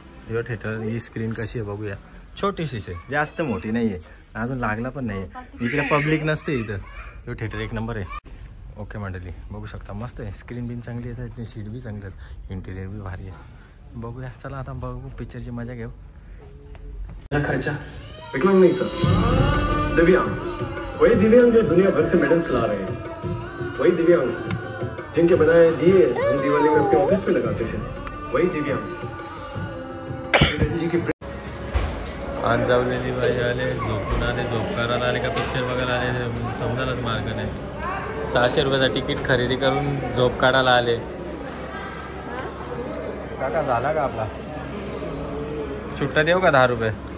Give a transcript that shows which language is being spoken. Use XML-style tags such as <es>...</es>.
<mr>यो theatre ही screen कशी आहे बघूया. छोटीशीच आहे, जास्त मोठी नाही आहे. अजून लागला पण नाही आहे. इकडे पब्लिक नसते इथं. यो थिएटर एक नंबर आहे. ओके मंडळी बघू शकता, मस्त आहे. स्क्रीन बिन चांगली आहे, सीट बी चांगली आहेत, इंटिरियर बी भारी आहे. बघूया चला आता बघू पिक्चरची मजा घेऊ.</mr> <hi>खर्चा विकलांग नहीं सर, दिव्यांग. वही दिव्यांग जो दुनिया भर से मेडल्स ला रहे हैं. वही दिव्यांग जिनके बनाए दिए हम दिवाली में अपने ऑफिस पे लगाते हैं. वही दिव्यांग जी की</hi> <mr>अंजावलेली बाई आले, झोपून आले, झोप करायला आले का पिक्चर बघायला आले समजायलाच मार्ग नाही. 600 रुपयाचा तिकीट खरेदी करून झोप काढायला आले. काका झाला का आपला? सुट्टा देऊ का 10 रुपये?</mr>